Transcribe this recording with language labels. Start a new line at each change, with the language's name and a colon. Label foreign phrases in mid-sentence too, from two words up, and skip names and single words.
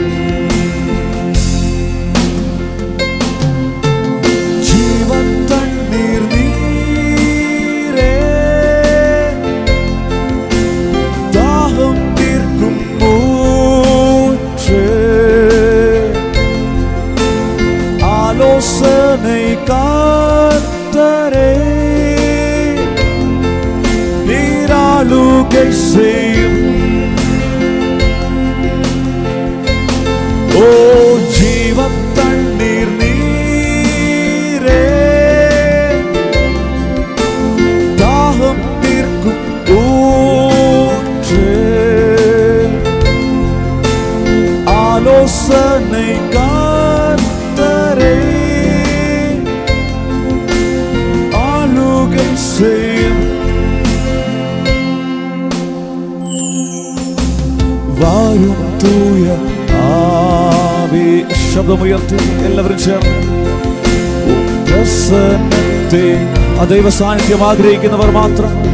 Tamil: ஜீவன் தண்ணீர் நீரே, தாகம் தீர்க்கும் மூச்சே, ஆலோசனை கர்த்தரே, நீராளுகை செய்யும். ஓ ஜீவன் தண்ணீர் நீரே, தாகம் தீர்க்கும் ஊற்றே, ஆலோசனை கர்த்தரே, ஆளுகை செய்யும். வாரும் தூய ஆவி.
Malayalam: ശബ്ദമുയർത്തി എല്ലാവരും ചേർന്ന് പ്രസന്നത്തെ, ആ ദൈവ സാന്നിധ്യം ആഗ്രഹിക്കുന്നവർ മാത്രം.